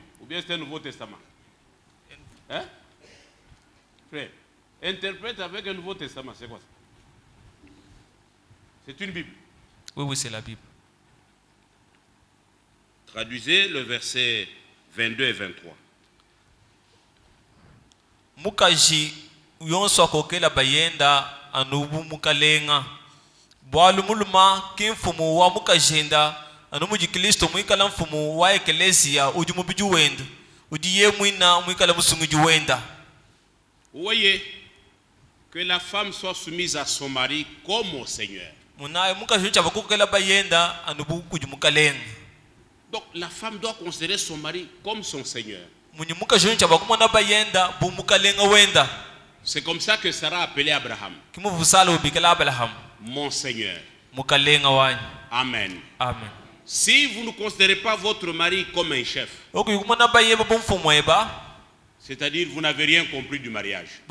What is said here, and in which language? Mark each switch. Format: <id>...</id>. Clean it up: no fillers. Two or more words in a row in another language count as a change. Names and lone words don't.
<fr>Ou bien c'est un Nouveau Testament. Hein? Frère, interprète avec un Nouveau Testament. C'est quoi ça? C'est une Bible. Oui, c'est la Bible. Traduisez le verset 22 et 23.</fr> <lua>Mukaji yonso kokela bayenda anubu mukalenga bwalu muluma kimfumu wa mukajenda anumu Kristo mwikala mfumu wa eklesia ujumu bijuwenda udiye mwina mwikala musungu juwenda.</lua> <fr>Vous voyez que la femme soit soumise à son mari comme au Seigneur.</fr> <lua>Munaye mukaji chaba kokela bayenda anubu kujumukalenga.</lua> <fr>Donc la femme doit considérer son mari comme son Seigneur. C'est comme ça que Sarah appelait Abraham. Mon Seigneur. Amen. Amen. Si vous ne considérez pas votre mari comme un chef, c'est-à-dire vous n'avez rien compris du mariage.</fr>